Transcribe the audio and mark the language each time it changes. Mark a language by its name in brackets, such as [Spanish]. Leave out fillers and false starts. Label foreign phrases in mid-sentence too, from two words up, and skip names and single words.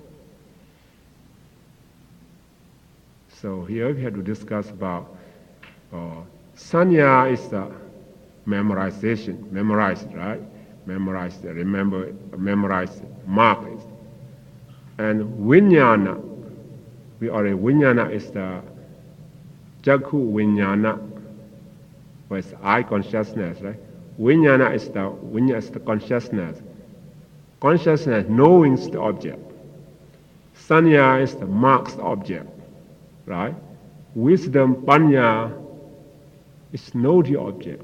[English] So here we have to discuss about sanya is the memorization, memorize it, right? Memorize it, remember it, memorize it, mark it. And vinyana, vinyana is the [Pali] jakhu vinyana, [English] or it's eye consciousness, right? Vinyana is the consciousness. Consciousness knowing the object. Sanya is the marks object, right? Wisdom, panya, is know the object.